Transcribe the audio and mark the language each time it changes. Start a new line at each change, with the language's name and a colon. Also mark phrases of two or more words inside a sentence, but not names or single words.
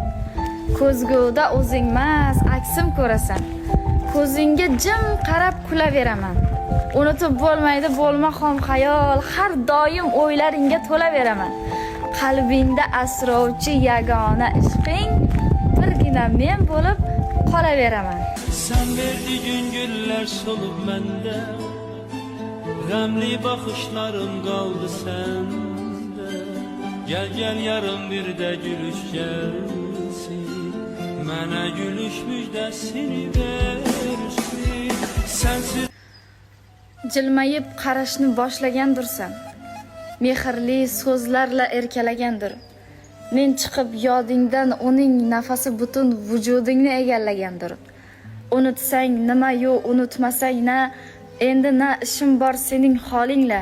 Uzbek: Ko'zguda o'zingmas, aksim ko'rasan. Ko'zingga jim qarab kulaveraman. Unutib bo'lmaydi bo'lma xom xayol, har doim o'ylaringga to'laveraman. Qalbingda asrovchi yagona ishqing, birgina men bo'lib qolaveraman.
Azerbaijani: Sen verdiğin güller solup mende, Remli bakışların kaldı sende. Gel gel yarın bir de gülüş gelsin, Mene gülüş müjdesini versin.
Uzbek: Sensiz Jilmayib qarashni boshlagandirsan, mehrli so'zlarla erkalagandir. Men chiqib yodingdan uning nafasi butun vujudingni egallagandir. Unutsang nima yo unutmasang na, endi na ishim bor sening holingla.